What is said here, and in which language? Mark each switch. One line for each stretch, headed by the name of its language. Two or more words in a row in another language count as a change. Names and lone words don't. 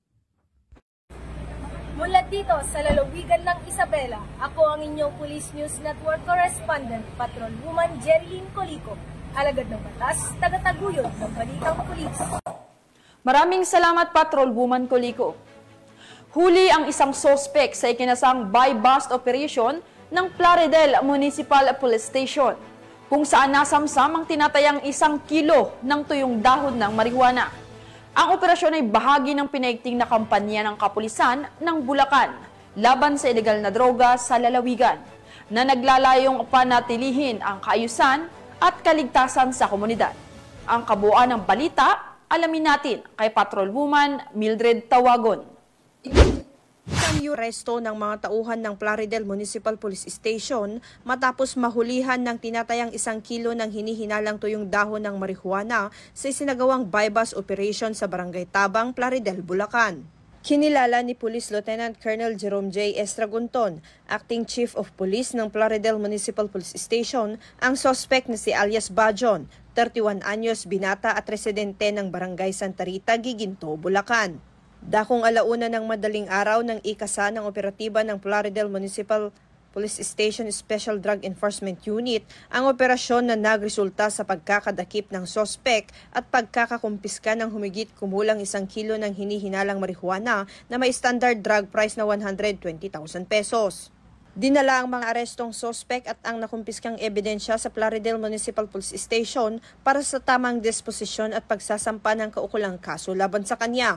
Filipino: Mula dito sa lalawigan ng Isabela, ako ang inyong
English: Police News Network Correspondent,
Filipino: Patrolwoman Jerilyn Colico. Alagad ng batas, tagataguyod ng balitang pulis. Maraming salamat, Patrolwoman Colico. Huli ang isang sospek sa ikinasang
English: buy-bust operation
Filipino: ng Plaridel Municipal Police Station, kung saan nasamsam ang tinatayang 1 kilo ng tuyong dahon ng marijuana. Ang operasyon ay bahagi ng pinaigting na kampanya ng kapulisan ng Bulacan laban sa ilegal na droga sa lalawigan, na naglalayong panatilihin ang kaayusan at kaligtasan sa komunidad. Ang kabuuan ng balita, alamin natin kay Patrolwoman Mildred Tawagon. Aresto ng mga tauhan ng Plaridel Municipal Police Station matapos mahulihan ng tinatayang 1 kilo ng hinihinalang tuyong dahon ng marijuana sa isinagawang
English: buy-bust operation
Filipino: sa Barangay Tabang, Plaridel, Bulacan. Kinilala ni Police Lieutenant Colonel Jerome J. Estragunton,
English: Acting Chief of Police
Filipino: ng Plaridel Municipal Police Station, ang suspect na si alias Bajon, 31 anyos, binata at residente ng Barangay Santa Rita, Giginto, Bulacan. Dakong 1:00 ng madaling araw ng ikasa ng operatiba ng Plaridel Municipal Police Station
English: Special Drug Enforcement Unit
Filipino: ang operasyon na nagresulta sa pagkakadakip ng sospek at pagkakakumpiska ng humigit kumulang 1 kilo ng hinihinalang marijuana na may
English: standard drug price
Filipino: na 120,000 pesos. Dinala ang mga arestong sospek at ang nakumpiskang ebidensya sa Plaridel Municipal Police Station para sa tamang disposisyon at pagsasampa ng kaukulang kaso laban sa kanya.